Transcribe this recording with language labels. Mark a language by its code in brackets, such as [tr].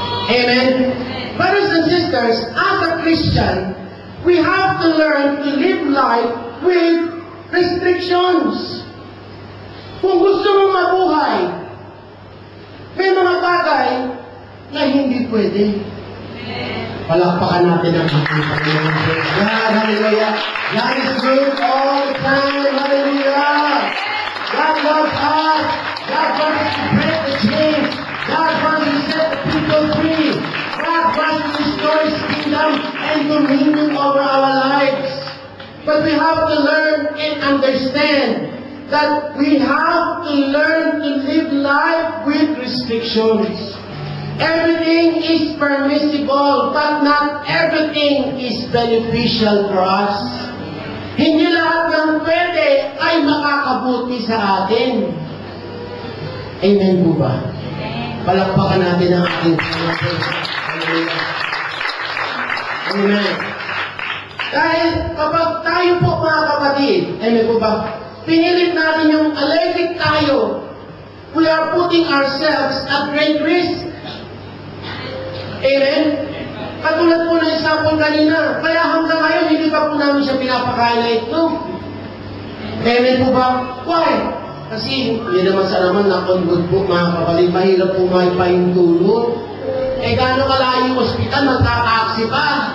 [en] Amen? Brothers and sisters, as a Christian, we have to learn to live life with restrictions. [tl] Kung gusto mong mabuhay, may mga bagay na hindi pwede. Palakpakan natin ang ating Panginoon. [en] God, hallelujah. God is good all the time. Hallelujah. God loves us. God wants to break the chains. God wants to set the people free. God wants to restore His kingdom and dominion over our lives. But we have to learn and understand that we have to learn to live life with restrictions. Everything is permissible, but not everything is beneficial for us. [tl] Hindi lahat ng pwede ay makakabuti sa atin. Amen po ba? Palakpakan natin ang ating Panginoon. Amen. Dahil kapag tayo po mga kapatid, amen po ba? Pinilit natin yung allergic tayo, [en] we are putting ourselves at great risk. Amen? [tl] Katulad po ng example kanina, kaya hanggang ngayon hindi pa po namin siya pinapakain na ito. Amen po ba? Why? Kasi yun naman sa naman na convert po mga kapatid, mahirap po maipahintulot. Gaano kalayo yung ospital, magkakaksi pa.